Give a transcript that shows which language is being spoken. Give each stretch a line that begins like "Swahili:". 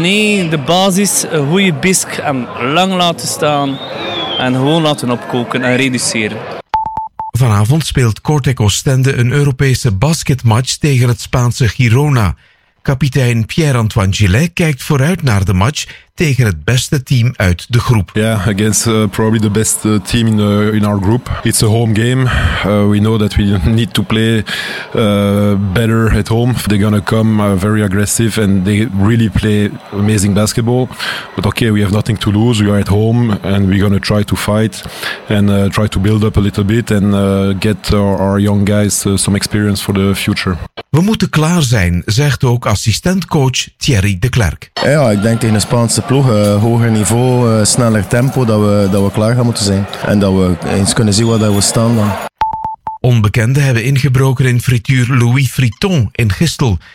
Dutch: Nee, de basis, een goede bisque en lang laten staan. En gewoon laten opkoken en reduceren. Vanavond speelt Cortec Ostende een Europese basketmatch tegen het Spaanse Girona. Kapitein Pierre-Antoine Gillet kijkt vooruit naar de match tegen het beste team uit de groep.
English: Yeah, against probably the best team in our group. It's a home game. We know that we need to play better at home. They're gonna come very aggressive and they really play amazing basketball. But okay, we have nothing to lose. We are at home and we're gonna try to fight and try to build up a little bit and get our young guys some experience for the future.
Dutch: We moeten klaar zijn, zegt ook assistentcoach Thierry de Klerk. Ja, ik denk tegen de Spaanse ploeg, hoger niveau, sneller tempo, dat we klaar gaan moeten zijn. En dat we eens kunnen zien waar we staan dan. Onbekenden hebben ingebroken in frituur Louis Friton in Gistel.